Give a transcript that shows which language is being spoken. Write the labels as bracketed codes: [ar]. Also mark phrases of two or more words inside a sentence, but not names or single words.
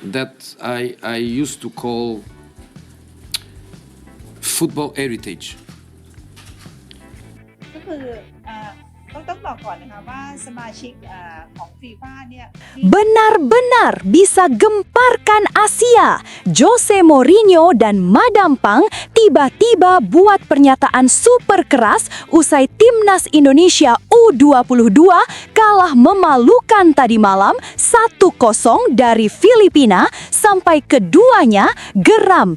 [en] that I used to call football heritage. [th] ก็คือต้องบอกก่อนนะคะว่าสมาชิกของฟีฟ่าเนี่ย [id] Benar-benar bisa gemparkan Asia. Jose Mourinho dan Madam Pang tiba-tiba buat pernyataan super keras usai timnas Indonesia U22 kalah memalukan tadi malam 1-0 dari Filipina, sampai keduanya geram.